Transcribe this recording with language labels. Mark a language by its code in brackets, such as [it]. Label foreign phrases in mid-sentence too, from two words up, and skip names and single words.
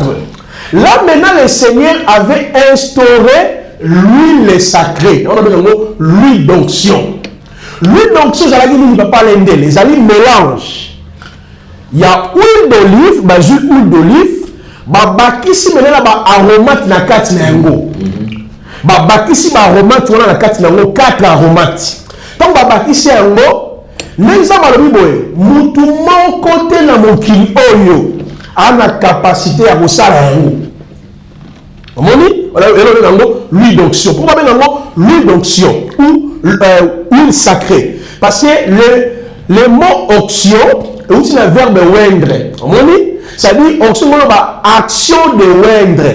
[fr] Là maintenant le Seigneur avait instauré l'huile sacrée. On appelle l'huile d'onction. L'huile d'onction, il ne va pas l'aider. Les amis mélangent. Il y a huile d'olive, huile d'olive, [ln] bakisi maintenant aromate na kati na yango. Bakisi aromate wana na kati na yango 4 aromates. Donc bakisi yango, neza balobi boye, mutu moko te na mokili oyo ana capacité ya kosala yango. [fr] L'huile d'onction. Pourquoi l'huile d'onction ou huile sacrée? Parce que le mot onction est aussi le verbe oindre. Ça dit onction, action de oindre.